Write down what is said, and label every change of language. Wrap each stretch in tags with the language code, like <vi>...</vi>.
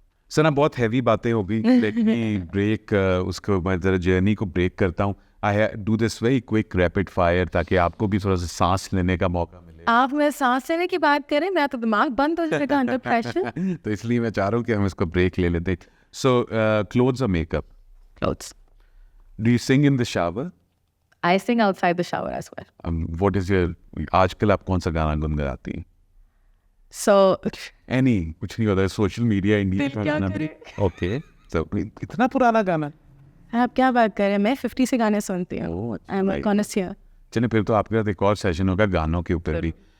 <ur>سر نا بہت ہیوی باتیں ہو گئی,</ur> <en>let me break</en> <ur>اس کو میں ذرا جرنی کو بریک کرتا ہوں.</ur> <en>I do this very quick rapid fire</en> <ur>تاکہ آپ کو بھی تھوڑا سا سانس لینے کا موقع ملے. آپ میں سانس لینے کی بات کریں میں تو دماغ بند ہو جائے گا انڈر پریشر. تو اس لیے میں چاہ رہا ہوں کہ ہم اس کو بریک لے لیتے.</ur> <en>So clothes اور make up. Clothes. Do you sing in the shower? I sing outside the shower as well. What is your</en> <ur>آج کل آپ کون سا گانا گنگناتی ہیں؟ So اینی کچھ نہیں ہوتا ہے سوشل میڈیا انڈیا پھر کیا کریں؟ اوکے تو اتنا پرانا گانا. آپ کیا بات کر رہے ہیں, میں 50 سے گانے سنتی ہوں.</ur> <en>I'm a connoisseur.</en> <ur>چلیں پھر تو آپ کے ساتھ ایک اور سیشن ہوگا گانوں کے اوپر بھی.</ur>